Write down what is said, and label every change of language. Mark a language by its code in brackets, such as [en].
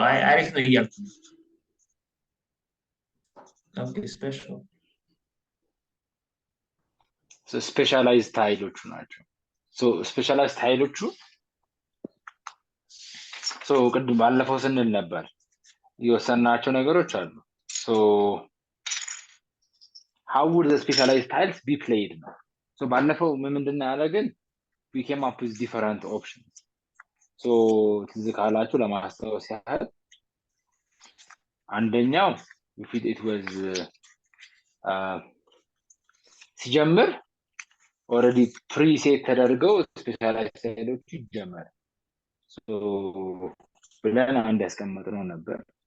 [am] አሪፍ ነው እያልኩ ነው። [en] Okay, special. [am] So specialized ታይሎቹ ናቸው። So specialized ታይሎቹ so ቅድም ባለፈው ስንል ነበር የወሰናቸው ነገሮች አሉ። [en] So how would the specialized tiles be played [am] ነው? So ባለፈው ምንድነው ያደረግን? [en] We came up with different options. [am] So ትዝ ካላችሁ ለማስታወስ ያህል አንደኛው it was ሲጀምር already preset ተደርገው specialized ታይሎቹ ይጀመራል። so ብለን አንድ ያስቀመጥነው ነበር።